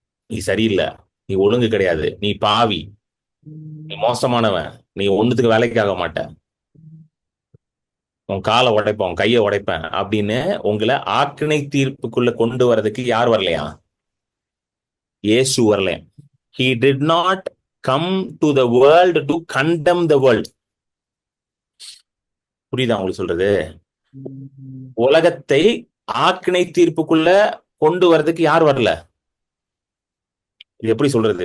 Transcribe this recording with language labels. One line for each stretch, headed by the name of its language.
Tamil: நீ சரியில்லை, நீ ஒழுங்கு கிடையாது, நீ பாவி, நீ மோசமானவன், நீ ஒண்ணுத்துக்கு வேலைக்கு ஆக மாட்ட, உன் காலை உடைப்பேன், உன் கையை உடைப்பேன் அப்படின்னு உங்களை ஆக்கினை தீர்ப்புக்குள்ள கொண்டு வர்றதுக்கு யார் வரலையா? இயேசு வரலையா?
English: He did not come to the world to condemn the world.
Tamil: புரியுதா உங்களுக்கு சொல்றது? உலகத்தை ஆக்கினை தீர்ப்புக்குள்ள கொண்டு வர்றதுக்கு யார் வரல? இது எப்படி சொல்றது?